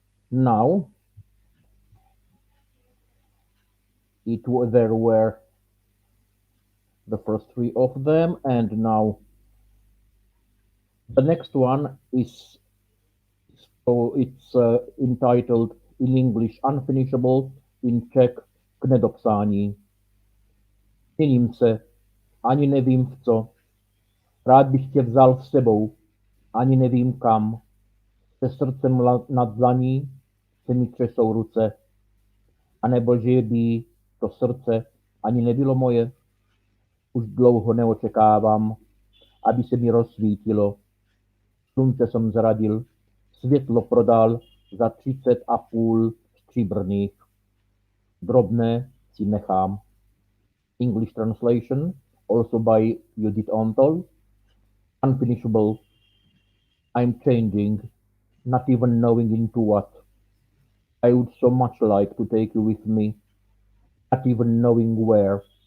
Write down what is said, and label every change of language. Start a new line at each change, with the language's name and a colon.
English: Now, there were the first three of them, and now the next one is, so it's entitled in English Unfinishable, in Czech K nedopsání.
Czech: Měním se, ani nevím v co. Rád bych tě vzal s sebou, ani nevím kam. Se srdcem nad dlaní se mi třesou ruce. A nebo že by to srdce ani nebylo moje. Už dlouho neočekávám, aby se mi rozsvítilo. Slunce jsem zradil, světlo prodal za 30,5 stříbrných. Drobné si nechám.
English: English translation, also by Judith Ontol. Unfinishable. I'm changing, not even knowing into what. I would so much like to take you with me, not even knowing where.